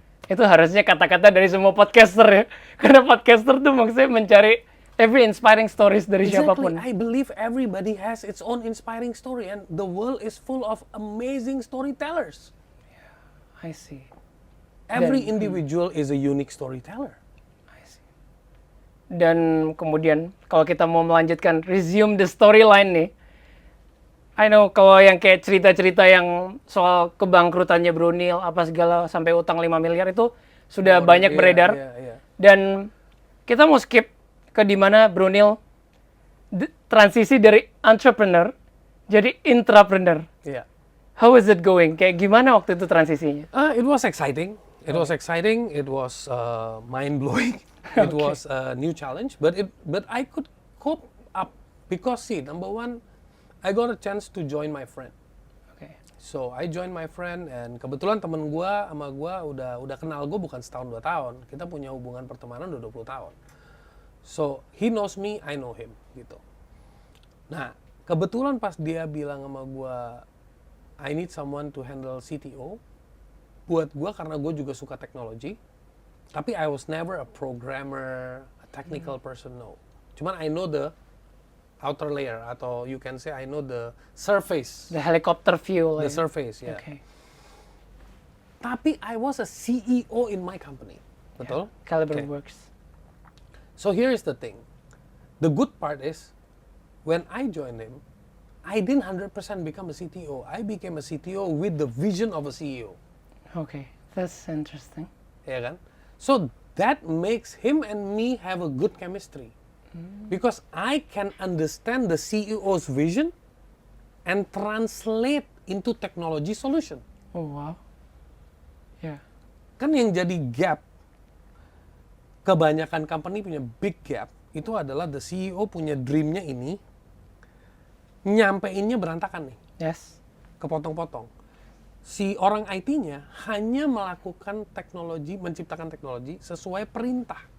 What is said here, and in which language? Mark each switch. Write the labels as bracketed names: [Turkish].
[Indonesian] Itu harusnya kata-kata dari semua podcaster ya. Karena podcaster tuh maksudnya mencari [English] every inspiring stories [Indonesian] dari siapapun. [English] I believe everybody has its own inspiring story and the world is full of amazing storytellers. I see. Every individual is a unique storyteller. [Indonesian] I see. Dan kemudian kalau kita mau melanjutkan [English] resume the storyline [Indonesian] nih. [English] I know [Indonesian] kalau yang kayak cerita-cerita yang soal kebangkrutannya Bronil apa segala sampai utang 5 miliar itu sudah banyak beredar. Iya. Dan kita mau skip ke dimana Bronil transisi dari entrepreneur jadi intrapreneur. Iya. [English] How is it going? [Indonesian] Kayak gimana waktu itu transisinya? [English] It was exciting. It was exciting. It was mind-blowing. It was a new challenge, but I could cope up because see, number one, I got a chance to join my friend. Okay. So I joined my friend and [Indonesian] kebetulan temen gua sama gua udah kenal gua bukan setahun 2 tahun. Kita punya hubungan pertemanan udah 20 tahun. [English] So he knows me, I know him [Indonesian] gitu. Nah, kebetulan pas dia bilang sama gua [English] I need someone to handle CTO. [Indonesian] Buat gua karena gua juga suka teknologi. Tapi [English] I was never a programmer, a technical person, no. [Indonesian] Cuman [English] I know the outer layer [Indonesian] atau [English] you can say I know the surface. The helicopter view. The like. surface, ya. Okay. [Indonesian] Tapi [English] I was a CEO in my company. [Indonesian] Betul? Caliber [English] Okay. works. So here is the thing. The good part is when I joined him, I didn't 100% become a CTO. I became a CTO with the vision of a CEO. Okay, that's interesting. [Indonesian] Ya kan? [English] So that makes him and me have a good chemistry. Because I can understand the CEO's vision and translate into technology solution. Oh wow. Yeah. [Indonesian] Kan yang jadi gap, kebanyakan company punya [English] big gap, [Indonesian] itu adalah [English] the CEO [Indonesian] punya dreamnya ini, nyampeinnya berantakan nih, [English] Yes. [Indonesian] kepotong-potong. Si orang IT-nya hanya melakukan teknologi, menciptakan teknologi sesuai perintah.